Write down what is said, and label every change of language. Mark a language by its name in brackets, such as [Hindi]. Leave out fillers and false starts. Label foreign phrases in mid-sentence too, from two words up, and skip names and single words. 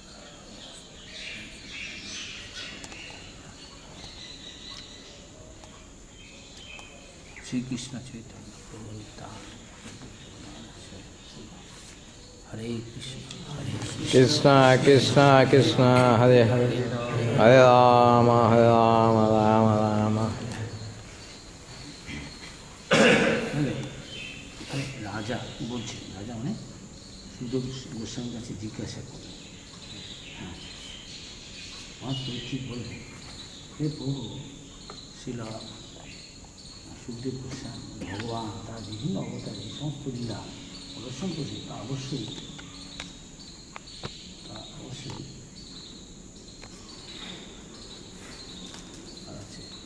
[Sanskrit] श्री कृष्ण चैतन्य, प्रभु नित्यानन्द, हरे कृष्ण, हरे कृष्ण, कृष्ण, कृष्ण, हरे हरे, हरे राम, राम राम. [Bangla] রাজা বলছে, রাজা মানে সুদেব গোস্বামীর কাছে জিজ্ঞাসা করে, হ্যাঁ আমার পরীক্ষিত বলবে, হে প্রভু, শিলা সুখদেব গোস্বামী ভগবান তার বিভিন্ন অবতারে সমস্ত লীলা প্রদর্শন করছে, তা অবশ্যই আছে।